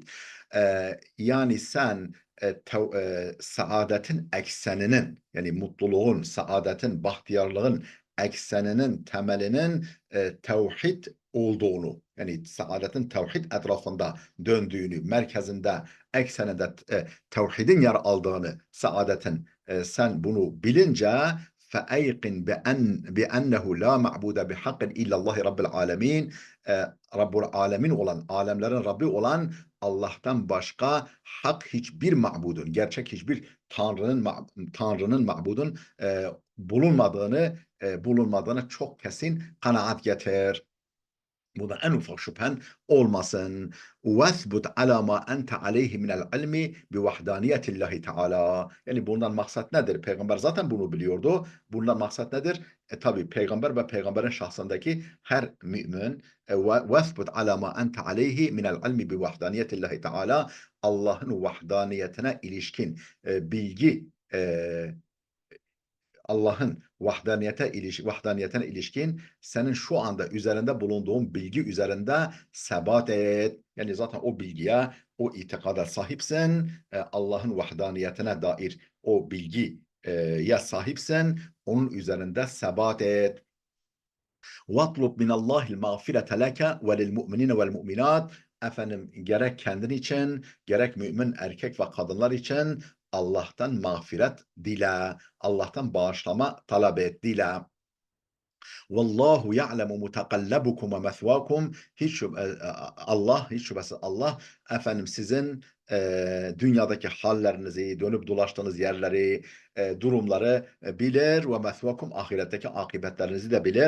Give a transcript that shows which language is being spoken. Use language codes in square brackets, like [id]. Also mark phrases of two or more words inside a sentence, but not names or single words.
[tr] Yani sen saadetin ekseninin, yani mutluluğun, saadetin, bahtiyarlığın ekseninin, temelinin tevhid olduğunu, yani saadetin tevhid etrafında döndüğünü, merkezinde, ekseninde tevhidin yer aldığını, saadetin sen bunu bilince [ar] فَاَيْقِنْ بِأَنَّهُ لَا مَعْبُودَ بِحَقٍ اِلَّا اللّٰهِ رَبِّ الْعَالَمِينَ. [tr] Rabbul Alemin olan, alemlerin Rabbi olan Allah'tan başka hak hiçbir ma'budun, gerçek hiçbir Tanrı'nın ma'budun bulunmadığını çok kesin kanaat getir. Buna en ufak şüphen olmasın. [ar] وَثْبُتْ عَلَى مَا أَنْتَ عَلَيْهِ مِنَ الْعِلْمِ بِوَحْدَانِيَةِ اللّٰهِ Teala. [tr] Yani bundan maksat nedir? Peygamber zaten bunu biliyordu. Bundan maksat nedir? Tabi peygamber ve peygamberin şahsındaki her mümin. [ar] وَثْبُتْ عَلَى مَا أَنْتَ عَلَيْهِ مِنَ الْعِلْمِ بِوَحْدَانِيَةِ اللّٰهِ Teala. [tr] Allah'ın vahdaniyetine ilişkin bilgi, Allah'ın vahdaniyetine ilişkin senin şu anda üzerinde bulunduğun bilgi üzerinde sebat et. Yani zaten o bilgiye, o itikada sahipsin. Allah'ın vahdaniyetine dair o bilgiye sahipsin. Onun üzerinde sebat et. [ar] وَاطْلُبْ مِنَ اللّٰهِ الْمَغْفِرَةَ لَكَ وَلِلْمُؤْمِنِينَ وَالْمُؤْمِنَاتِ. [tr] Gerek kendin için, gerek mümin erkek ve kadınlar için Allah'tan mağfiret dile, Allah'tan bağışlama talep et, dile. [ar] والله يعلم متقلبكم ومثواكم. [tr] Hiç şüphesiz Allah sizin dünyadaki hallerinizi, dönüp dolaştığınız yerleri, durumları bilir ve mesvakum ahiretteki akıbetlerinizi de bilir.